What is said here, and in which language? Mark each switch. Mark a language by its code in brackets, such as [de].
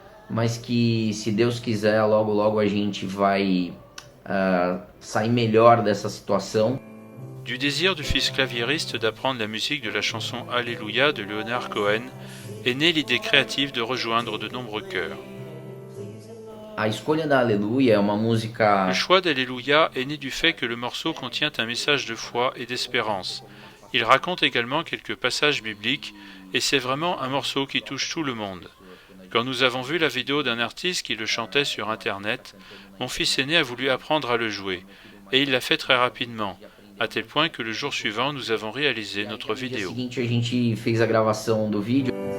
[pt] Mas que, se Deus quiser, logo logo a gente vai sair melhor dessa situação. [fr] Du désir du fils claviériste d'apprendre la musique de la chanson Alléluia de Leonard Cohen est née l'idée créative de rejoindre de nombreux chœurs. [pt] A escolha da Aleluia é uma música. [fr] Le choix d'Alléluia est né du fait que le morceau contient un message de foi et d'espérance. Il raconte également quelques passages bibliques et c'est vraiment un morceau qui touche tout le monde. Quand nous avons vu la vidéo d'un artiste qui le chantait sur Internet, mon fils aîné a voulu apprendre à le jouer, et il l'a fait très rapidement, à tel point que le jour suivant, nous avons réalisé notre vidéo. [pt] No dia seguinte, a gente fez a gravação do vídeo.